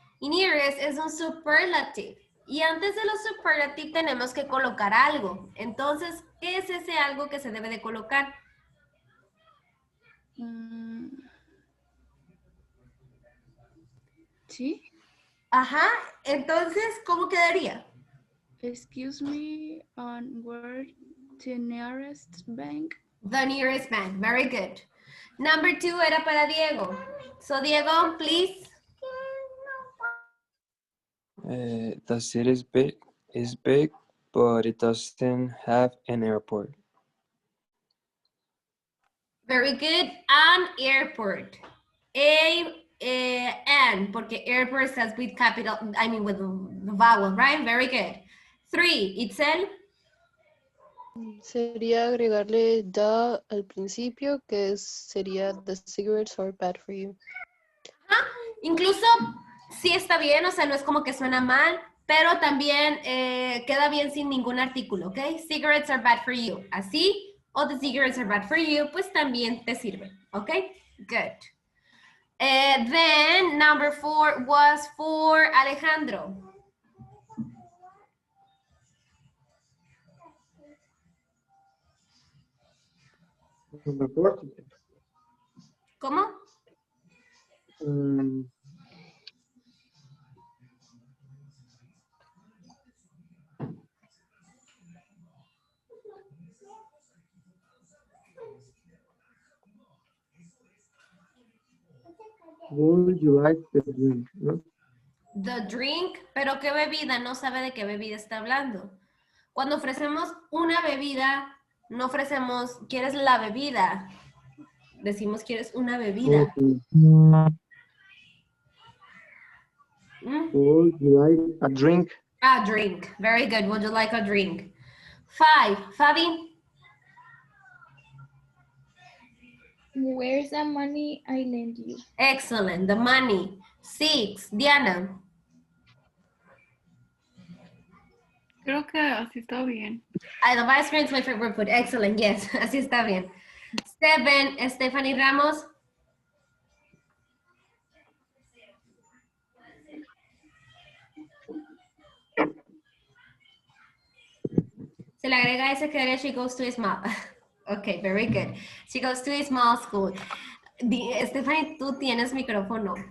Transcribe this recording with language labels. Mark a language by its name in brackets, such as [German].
[Spanish] Y nearest es un superlative. Y antes de los superlative tenemos que colocar algo. Entonces, ¿qué es ese algo que se debe de colocar? ¿Sí? Ajá, entonces, ¿cómo quedaría? [English] Excuse me on where the nearest bank. The nearest bank, very good. Number 2 [Spanish] era para [English] Diego. So, Diego, please. The city is big, but it doesn't have an airport. Very good. An airport. An, [Spanish] porque [English] airport starts with capital, I mean with the vowel, right? Very good. 3, Itzel. [Spanish] Sería agregarle the al principio, que sería [English] the cigarettes are bad for you. [Spanish] Incluso sí está bien, o sea, no es como que suena mal, pero también queda bien sin ningún artículo, ¿ok? [English] Cigarettes are bad for you. [Spanish] Así, o [English] the cigarettes are bad for you, [Spanish] pues también te sirve, ¿ok? [English] Good. Then, number 4 was for Alejandro. Number 4. [Spanish] ¿Cómo? [English] Would you like the drink? [Spanish] ¿No? [English] The drink, [Spanish] pero ¿qué bebida? No sabe de qué bebida está hablando. Cuando ofrecemos una bebida, no ofrecemos, ¿quieres la bebida? Decimos, ¿quieres una bebida? [English] Okay. Would you like a drink? A drink. Very good. Would you like a drink? 5. Fabi? Where's the money I lend you? Excellent. The money. 6. Diana? [Spanish] Creo que así está bien. [English] The ice cream is my favorite food. Excellent. Yes. [Spanish] Así está bien. 7. Stephanie Ramos? Se le agrega ese que era [English] she goes to a small. Okay, very good. She goes to a small school. [Spanish] Stephanie, tú tienes micrófono.